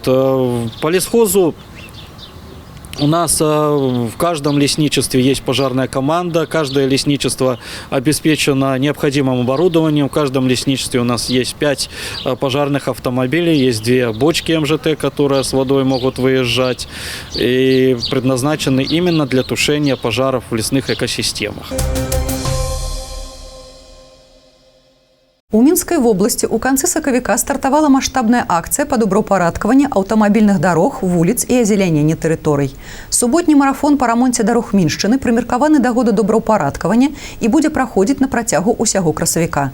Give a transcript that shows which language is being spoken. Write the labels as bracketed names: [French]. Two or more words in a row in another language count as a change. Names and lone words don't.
[Russian] По лесхозу у нас в каждом лесничестве есть пожарная команда, каждое лесничество обеспечено необходимым оборудованием. В каждом лесничестве у нас есть 5 пожарных автомобилей, есть 2 бочки МЖТ, которые с водой могут выезжать, и предназначены именно для тушения пожаров в лесных экосистемах. [Belarusian] У Мінскай вобласці ў канцы сакавіка стартавала маштабная акцыя па добраўпарадкаванні аўтамабільных дарог, вуліц і азелянення тэрыторый. Суботні марафон па рамонце дарог Міншчыны прымеркаваны да года добраўпарадкавання і будзе праходзіць на працягу ўсяго красавіка.